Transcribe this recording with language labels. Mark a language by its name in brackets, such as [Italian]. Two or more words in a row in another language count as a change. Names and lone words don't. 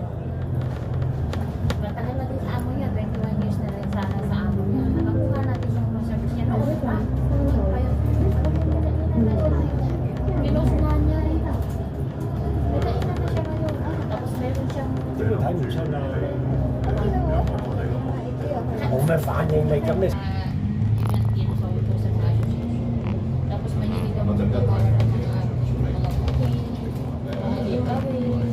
[Filipino] Matagal na din sa amo niya. 21 years na rin sana sa amo niya. Nakakuha natin yung service niya. Ano pa? Pinost na niya rin. Nagkainan na siya ngayon. Tapos meron siyang [Cantonese] 睇唔出啊，冇咩反應力咁你。 [Filipino] event dito sa Uto sa association. Tapos mahilig ako magawa ng mga cooking, mga giveaways.